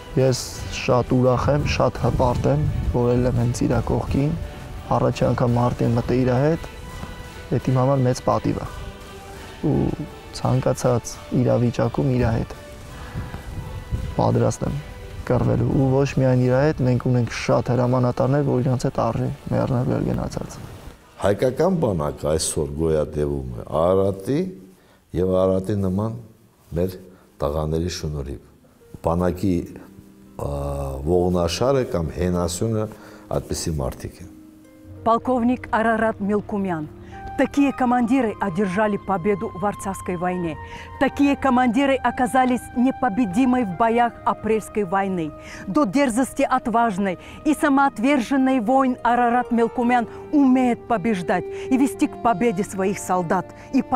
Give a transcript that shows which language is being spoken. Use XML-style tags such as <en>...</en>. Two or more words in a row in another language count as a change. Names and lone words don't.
<hy>Ես շատ ուրախ եմ, շատ հպարտ եմ, որ էլ եմ հենց իր կողքին, առաջի անգամ մարտին մտե իր հետ, դա իմ համար մեծ պատիվ է։ Ու ցանկացած իրավիճակում իր հետ պատրաստ եմ կռվելու ու ոչ միայն իր հետ, մենք ունենք շատ հրամանատարներ, որ իրանց հետ արժի մեռնել գնացած։ Հայկական բանակը այսօր գոյատևում է Արարատի եւ Արարատի նման մեր տղաների շնորհիվ։ Բանակի ողնաշարը կամ հենասյունը այդպիսի մարդիկ են։</hy> <ru>Полковник Арарат Мелкумян. Такие командиры одержали победу в Арцахской войне. Такие командиры оказались непобедимой в боях Апрельской войны. До дерзости отважной и самоотверженной войн Арарат Мелкумян умеет побеждать и вести к победе своих солдат.</ru>